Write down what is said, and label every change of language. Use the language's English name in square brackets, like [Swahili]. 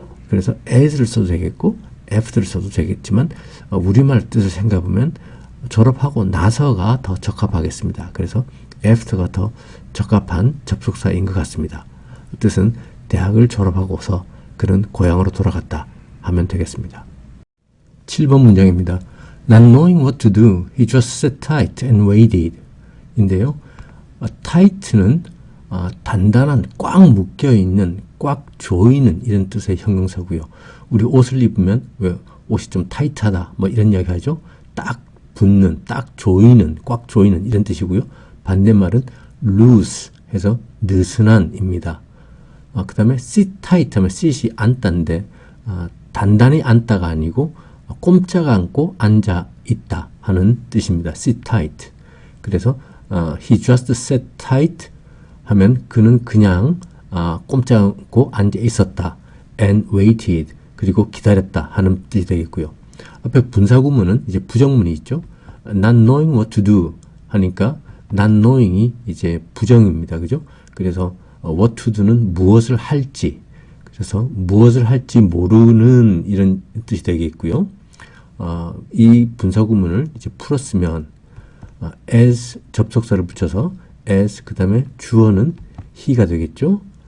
[Korean] 그래서 as를 써도 되겠고 after를 써도 되겠지만 우리말 뜻을 생각해보면 졸업하고 나서가 더 적합하겠습니다. 그래서 after가 더 적합한 접속사인 것 같습니다. 뜻은 대학을 졸업하고서 그는 고향으로 돌아갔다 하면 되겠습니다. 7번 문장입니다. [English] Not knowing what to do, he just sat tight and waited [Korean] 인데요. tight는 단단한, 꽉 묶여있는, 꽉 조이는 이런 뜻의 형용사고요. 우리 옷을 입으면 왜 옷이 좀 타이트하다 뭐 이런 이야기 하죠. 딱 붙는, 딱 조이는, 꽉 조이는 이런 뜻이고요. 반대말은 loose 해서 느슨한입니다. 그 다음에 sit tight 하면 sit이 앉다인데 단단히 앉다가 아니고 꼼짝 않고 앉아 있다 하는 뜻입니다. [English] sit tight. [Korean] 그래서 [English] he just sat tight [Korean] 하면 그는 그냥 꼼짝 않고 앉아 있었다. [English] and waited [Korean] 그리고 기다렸다 하는 뜻이 되겠고요. 앞에 분사구문은 이제 부정문이 있죠. [English] not knowing what to do [Korean] 하니까 [English] not knowing [Korean] 이 이제 부정입니다. 그죠? 그래서 [English] what to do [Korean] 는 무엇을 할지, 그래서 무엇을 할지 모르는 이런 뜻이 되겠고요. 이 분사구문을 이제 풀었으면 as 접속사를 붙여서 as 그 다음에 주어는 he가 되겠죠.